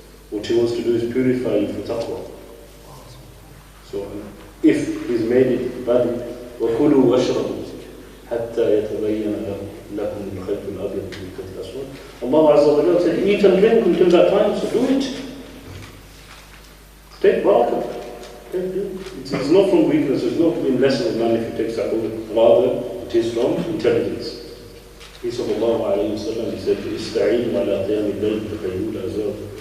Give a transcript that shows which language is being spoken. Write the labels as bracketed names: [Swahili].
[English] What he wants to do is purify you for taqwa. So if he's made it valid, [Arabic] وَكُلُوا وَاشْرَبُوا حَتَّى يَتَبَيَّنَ لَكُمُ الْخَيْطُ الْأَبْيَضُ مِنَ الْخَيْطِ الْأَسْوَدِ. [English] Allah Azza wa Jal said, eat and drink until that time, so do it. Take barakah. It's not from weakness, it's not being less of a man if you take suhoor. Rather, it is from intelligence. He sallallahu alayhi wa sallam, he said, [Arabic] "Ista'inu ala qiyam al-layl bi azab."